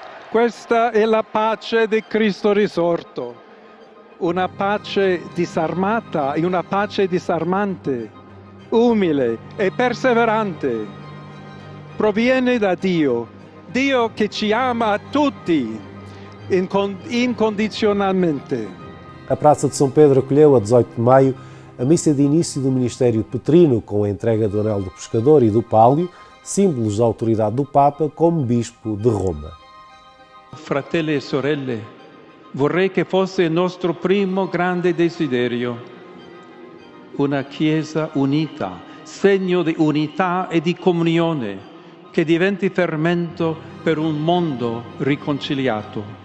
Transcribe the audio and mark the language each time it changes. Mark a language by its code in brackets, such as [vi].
[it] Questa è la pace di Cristo risorto, una pace disarmata e una pace disarmante, umile e perseverante. Proviene da Dio, Dio che ci ama a tutti incondizionalmente. [pt] A Praça de São Pedro acolheu, a 18 de maio, a missa de início do Ministério Petrino, com a entrega do Anel do Pescador e do Pálio, símbolos da autoridade do Papa como Bispo de Roma. [it] Fratelli e sorelle, vorrei che fosse il nostro primo grande desiderio, una Chiesa unita, segno di unità e di comunione, che diventi fermento per un mondo riconciliato.